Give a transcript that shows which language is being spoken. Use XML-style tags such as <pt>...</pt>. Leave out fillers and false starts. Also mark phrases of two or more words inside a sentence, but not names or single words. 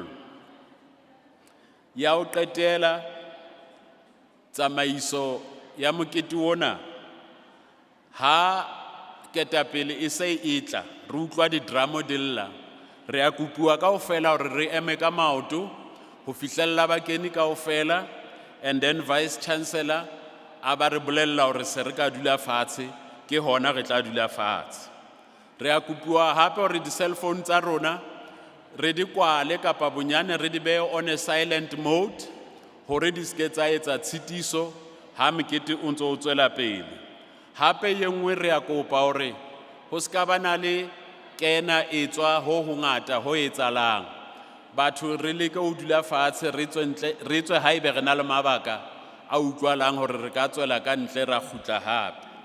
<st>Ya ho qetela, tsamaiso ya mokete ona, ha ketapele e se e tla, re utlwa di-dramo di lla, re a kopuwa kaofela hore re eme ka maoto ho fihlella bakeni kaofela,</st> <en>and then Vice Chancellor</en> <st>a ba re bolella hore se re ka dula fatshe, ke hona re tla dula fatshe. Re a kopuwa hape hore di-cell phone tsa rona re di kwale kapa bonyane re di behe</st> <en>on a silent mode</en> <st>hore di ske tsa etsa tshitiso ha mokete o ntso o tswela pele. Hape ye nngwe re a kopa hore ho ska ba na le kena e tswa ho hongata ho etsalang. Batho re leke ho dula fatshe re tswe haebe re na le mabaka a utlwalang hore re ka tswela ka ntle ra kgutla hape.</st>